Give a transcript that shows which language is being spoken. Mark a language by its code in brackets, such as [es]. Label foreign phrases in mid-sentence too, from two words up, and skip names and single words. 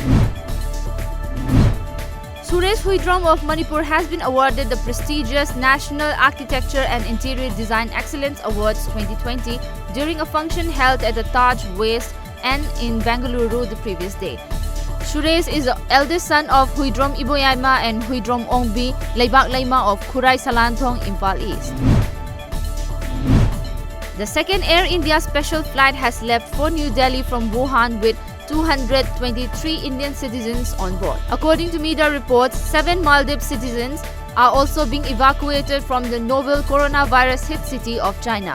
[en] Suresh Huidrom of Manipur has been awarded the prestigious National Architecture and Interior Design Excellence Awards 2020 during a function held at the Taj West End in Bengaluru the previous day. Suresh is the eldest son of Huidrom Iboyaima and Huidrom Ongbi Leibak Laima of Khurai Salanthong, Imphal East. The second Air India special flight has left for New Delhi from Wuhan with 223 Indian citizens on board. According to media reports, 7 Maldives citizens are also being evacuated from the novel coronavirus hit city of China.